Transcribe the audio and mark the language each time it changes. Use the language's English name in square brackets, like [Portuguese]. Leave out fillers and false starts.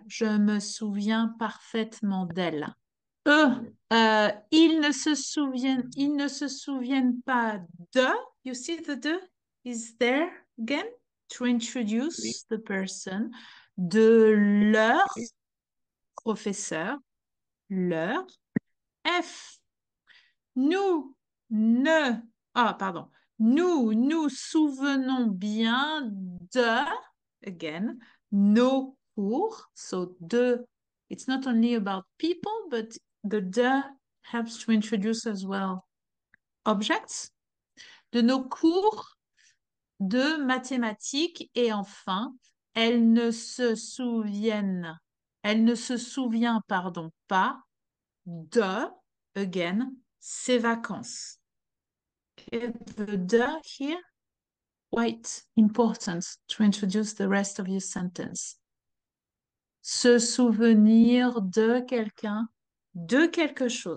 [French] Je me souviens parfaitement d'elle. Ils ne se souviennent pas de. [English] You see the de is there again to introduce [French] Oui. [English] the person, [French] de leur professeur, leur F. Nous nous souvenons bien de, [English] again, [French] nos cours. [English] So it's not only about people, but the de helps to introduce as well objects. [French] De nos cours de mathématiques et enfin, elle ne se souvient, pas de, [English] again, [French] ses vacances. [English] Okay, the de here, quite important to introduce the rest of your sentence. [French] Se souvenir de quelqu'un, de quelque chose.